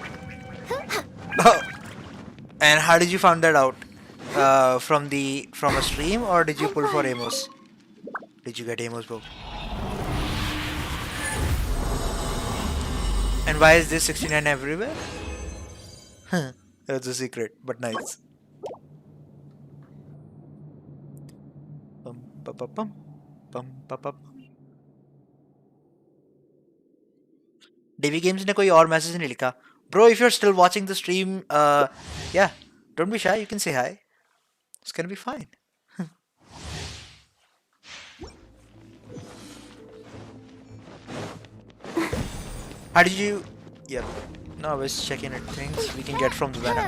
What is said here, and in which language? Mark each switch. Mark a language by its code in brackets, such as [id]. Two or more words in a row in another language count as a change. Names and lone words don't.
[en] And how did you find that out? From a stream, or did you pull for Amos? Did you get Amos bow? And why is this 69 everywhere? That's a secret, but nice. Bum, ba, ba, bum. Bum, ba, ba, bum. [hi] DV Games ने कोई और मैसेज नहीं लिखा. [en] Bro, if you're still watching the stream, yeah, don't be shy. You can say hi. It's gonna be fine. How did you? Yeah. No, I was checking at things we can get from the banner.